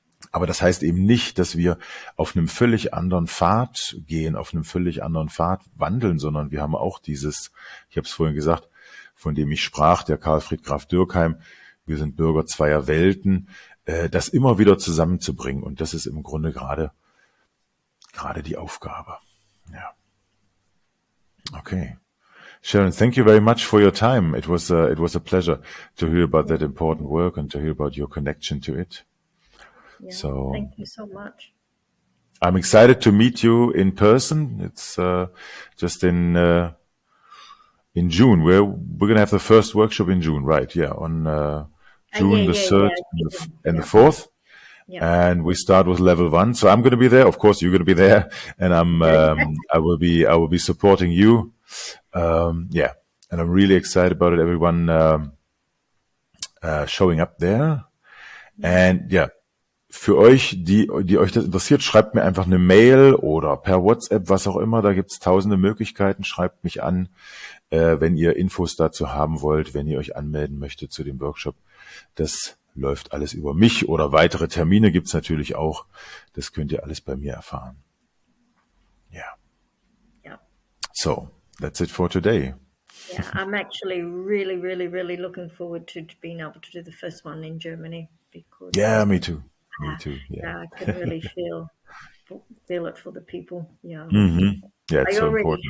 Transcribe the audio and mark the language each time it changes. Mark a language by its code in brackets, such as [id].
[de] Aber das heißt eben nicht, dass wir auf einem völlig anderen Pfad gehen, auf einem völlig anderen Pfad wandeln, sondern wir haben auch dieses, ich habe es vorhin gesagt, von dem ich sprach, der Karl Friedgraf Dürkheim, wir sind Bürger zweier Welten, das immer wieder zusammenzubringen. Und das ist im Grunde gerade die Aufgabe. Ja. Okay. [en] Sharon, thank you very much for your time. It was a pleasure to hear about that important work and to hear about your connection to it. Yeah. So Thank you so much. I'm excited to meet you in person. It's just in June. We're going to have the first workshop in June, right? Yeah, on June the 3rd and the 4th. Yeah. And we start with level 1. So I'm going to be there. Of course, you're going to be there, and I will be supporting you. Yeah, and I'm really excited about it. Everyone showing up there, and yeah. [de] Für euch, die euch das interessiert, schreibt mir einfach eine Mail oder per WhatsApp, was auch immer. Da gibt's tausende Möglichkeiten. Schreibt mich an, wenn ihr Infos dazu haben wollt, wenn ihr euch anmelden möchtet zu dem Workshop. Das läuft alles über mich, oder weitere Termine gibt's natürlich auch. Das könnt ihr alles bei mir erfahren. Ja. [en] Yeah. So, that's it for today. Yeah, I'm actually really, really, really looking forward to being able to do the first one in Germany, because Yeah, me too. Me too. Yeah. I can really feel it for the people. Yeah. Mm-hmm. Yeah, it's I so already important.